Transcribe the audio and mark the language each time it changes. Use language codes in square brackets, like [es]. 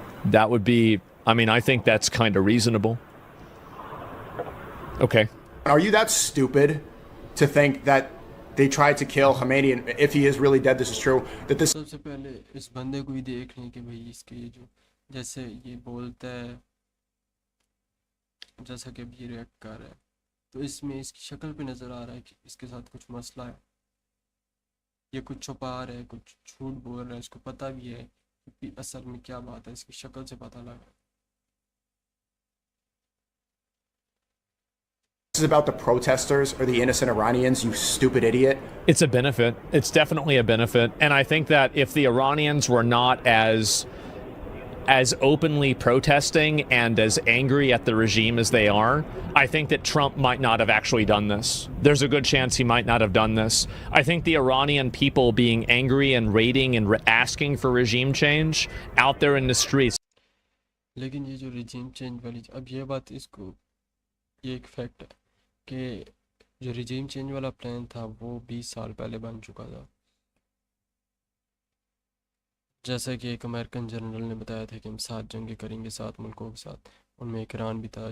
[en] That would be, I mean, I think that's kind of reasonable. Okay. Are you that stupid to think that they tried to kill Khomeini, and if he is really dead, this is true, that this [hi] सबसे पहले इस बंदे को ही देख लें कि भाई इसके ये जो जैसे ये बोलता है, जैसा कि अब ये रिएक्ट कर रहा है, तो इसमें इसकी शक्ल पे नज़र आ रहा है कि इसके साथ कुछ मसला है, ये कुछ छुपा रहा है, कुछ झूठ बोल रहा है, इसको पता भी है कि असल में क्या बात है, इसकी शक्ल से पता लग रहा है। [en] is about the protesters or the innocent Iranians, you stupid idiot. It's a benefit. It's definitely a benefit. And I think that if the Iranians were not as openly protesting and as angry at the regime as they are, I think that Trump might not have actually done this. There's a good chance he might not have done this. I think the Iranian people being angry and raiding and asking for regime change out there in the streets. [hi] लेकिन ये जो regime change वाली, अब ये बात इसको, ये एक फैक्ट है कि जो रिजीम चेंज वाला प्लान था वो 20 साल पहले बन चुका था। जैसा कि एक अमेरिकन जनरल ने बताया था कि हम 7 जंगें करेंगे 7 मुल्कों के साथ, उनमें एक ईरान भी था।